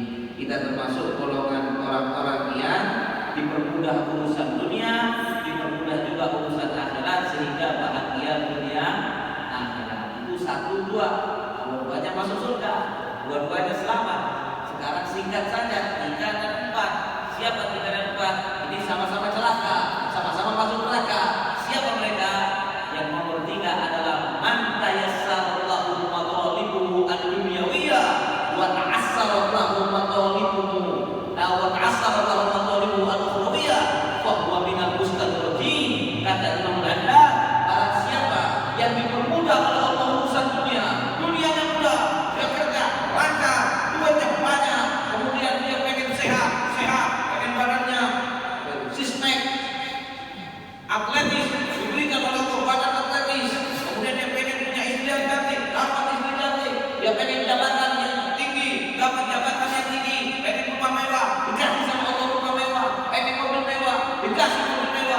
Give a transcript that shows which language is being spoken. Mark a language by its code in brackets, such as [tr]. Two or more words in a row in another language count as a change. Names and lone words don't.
[id] Kita termasuk golongan orang-orang yang dipermudah urusan dunia, dipermudah juga urusan akhirat sehingga bahagia dunia akhirat. Itu satu dua, dua-duanya masuk surga, dua-duanya selamat. Sekarang singkat saja, 3 dan 4. Siapa 3 dan 4? Ini sama-sama celaka, sama-sama masuk neraka. Siapa mereka? Yang nomor 3 adalah [ar] من تيسر الله مطالبه الدنيوية وتعسر الله مطالبه وتعسر الله مطالبه الأخروية فهو من المستدرجين. [id] Kata Imam Ghazali, barang siapa yang dipermudah oleh Allah urusan dunia, dunianya mudah, dia kerja lancar, duitnya banyak, kemudian dia pengen sehat, pengen badannya six-pack, atletis, diberikan oleh Allah badan atletis, kemudian dia pengen punya istri yang cantik, dapat istri cantik, dia pengen jabatan yang tinggi, dapat jabatan yang tinggi, pengen rumah mewah, dikasih sama Allah rumah mewah, pengen mobil mewah, dikasih mobil mewah.